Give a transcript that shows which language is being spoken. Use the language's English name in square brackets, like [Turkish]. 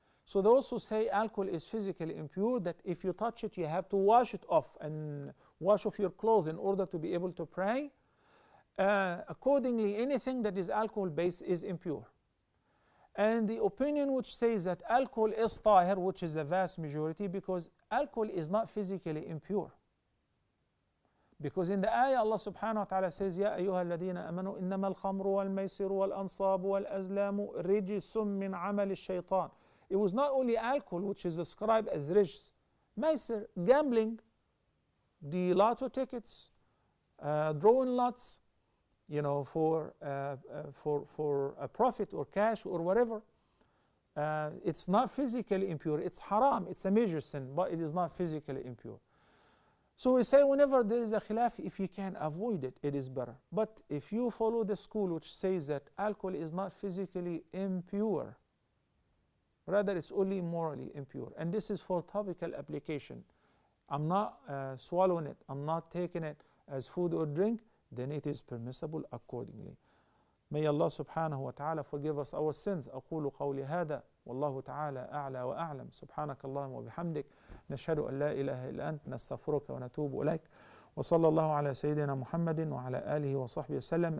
[English] So those who say alcohol is physically impure, that if you touch it, you have to wash it off and wash off your clothes in order to be able to pray. Accordingly, anything that is alcohol-based is impure. And the opinion which says that alcohol is tahir, which is the vast majority, because alcohol is not physically impure. Because in the ayah Allah subhanahu wa ta'ala says, [Arabic] يَا أَيُّهَا الَّذِينَ آمَنُوا إِنَّمَا الْخَمْرُ وَالْمَيْسِرُ وَالْأَنصَابُ وَالْأَزْلَامُ رِجْسٌ مِّنْ عَمَلِ الشَّيْطَانِ. [English] It was not only alcohol which is described as rijs. Maisir, gambling, the lotto tickets, drawing lots, you know, for a profit or cash or whatever. It's not physically impure. It's haram. It's a major sin, but it is not physically impure. So we say whenever there is a khilaf, if you can avoid it, it is better. But if you follow the school which says that alcohol is not physically impure, rather it's only morally impure, and this is for topical application, I'm not swallowing it, I'm not taking it as food or drink, then it is permissible accordingly. May Allah subhanahu wa ta'ala forgive us our sins. [Arabic] أقول قولي هذا والله تعالى أعلى وأعلم. سبحانك اللهم وبحمدك نشهد أن لا إله إلا أنت نستغفرك ونتوب إليك وصلى الله على سيدنا محمد وعلى آله وصحبه وسلم.